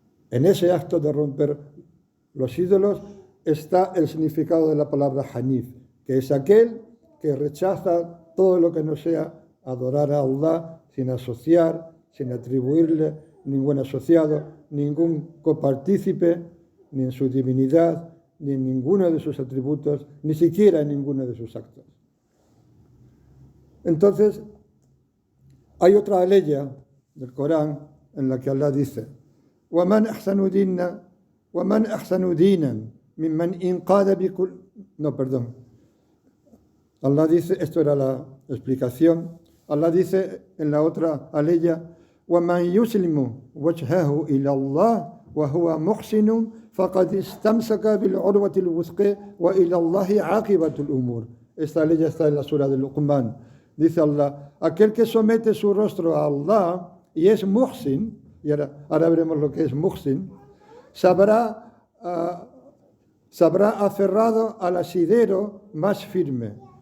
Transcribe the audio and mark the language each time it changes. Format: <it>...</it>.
<es>En ese acto de romper los ídolos está el significado de la palabra Hanif, que es aquel que rechaza todo lo que no sea adorar a Allah sin asociar, sin atribuirle ningún asociado, ningún copartícipe, ni en su divinidad, ni en ninguno de sus atributos, ni siquiera en ninguno de sus actos. Entonces, hay otra aleya del Corán en la que Allah dice:</es> <ar>وَمَنْ أَحْسَنُ دِينًا مِمَّنْ إِنْقَادَ بِكُلِّ.</ar> <es>No, perdón. Allah dice, esto era la explicación, Allah dice en la otra aleya:</es> <ar>وَمَنْ يُسْلِمُ وَجْهَهُ إِلَى اللَّهِ وَهُوَ مُحْسِنٌ فَقَدْ اسْتَمْسَكَ بِالْعُرْوَةِ الْوُثْقَىٰ وَإِلَى اللَّهِ عَاقِبَةُ الْأُمُورِ.</ar> <es>Esta aleya está en la sura de Luqman. Dice Allah: aquel que somete su rostro a Allah y es muhsin, y ahora veremos lo que es muhsin, sabrá aferrado al asidero más firme.</es>